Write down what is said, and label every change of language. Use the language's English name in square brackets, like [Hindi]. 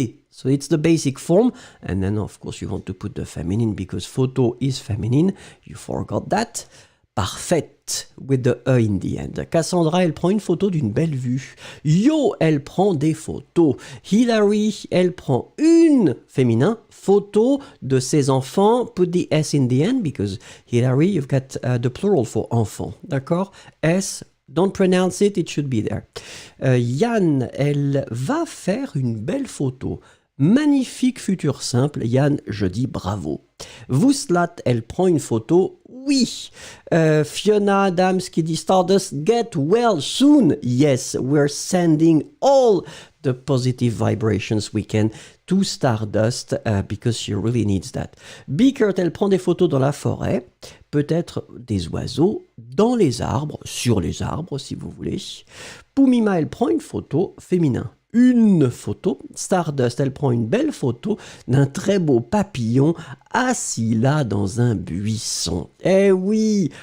[English] So it's the basic form, and then of course you want to put the feminine because photo is feminine. You forgot that. Parfaite with the E in the end. [French] Cassandra, elle prend une photo d'une belle vue. Yo, elle prend des photos. Hilary, elle prend une féminin photo de ses enfants. [English] Put the S in the end because Hilary, you've got the plural for enfant. [French] D'accord? [English] S. Don't pronounce it, it should be there. [French] Yann, elle va faire une belle photo. Magnifique futur simple. Yann, je dis bravo. Vouslat, elle prend une photo. Oui. Fiona Adams qui dit Stardust, [English] get well soon. Yes, we're sending all the positive vibrations we can to Stardust because she really needs that. [French] Bickert, elle prend des photos dans la forêt. Peut-être des oiseaux dans les arbres, sur les arbres si vous voulez. Poumima, elle prend une photo féminin. Une photo. Stardust, elle prend une belle photo d'un très beau papillon assis là dans un buisson. Eh oui!